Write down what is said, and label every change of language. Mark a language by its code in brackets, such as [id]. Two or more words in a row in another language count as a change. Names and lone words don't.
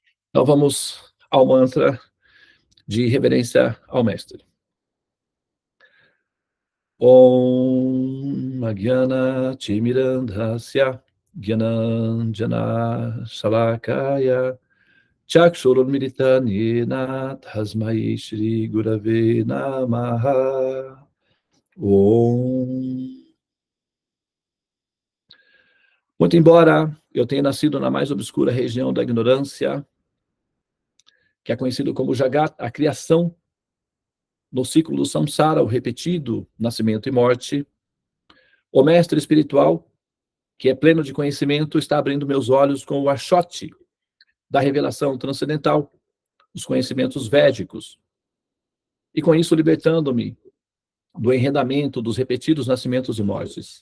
[pt] Então vamos ao mantra de reverência ao mestre. [sa] ॐ अज्ञान तिमिरान्धस्य ज्ञानाञ्जन शलाकया चक्षुरुन्मीलितं येन तस्मै श्री गुरवे नमः. Om. [pt] Muito embora eu tenha nascido na mais obscura região da ignorância, que é conhecido como Jagat, a criação, no ciclo do samsara, o repetido nascimento e morte, o mestre espiritual, que é pleno de conhecimento, está abrindo meus olhos com o achote da revelação transcendental, os conhecimentos védicos, e com isso libertando-me do enredamento dos repetidos nascimentos e mortes.